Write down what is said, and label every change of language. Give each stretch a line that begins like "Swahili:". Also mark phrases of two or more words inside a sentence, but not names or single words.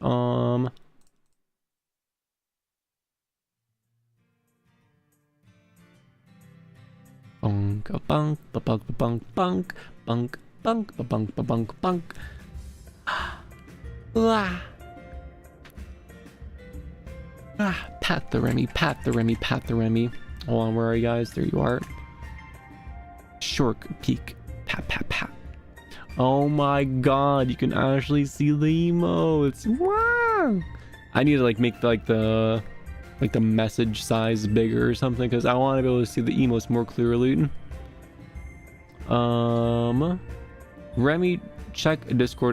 English: Bunk, bunk, bunk, bunk, bunk, bunk, bunk, bunk, bunk, bunk. Pat the Remi, pat the Remi, pat the Remi. Hold on, where are you guys? There you are. Shork peek, pat, pat, pat. Oh my god, you can actually see the emotes. Wow! I need to like make the message size bigger or something because I want to be able to see the emotes more clearly. Remi, check Discord.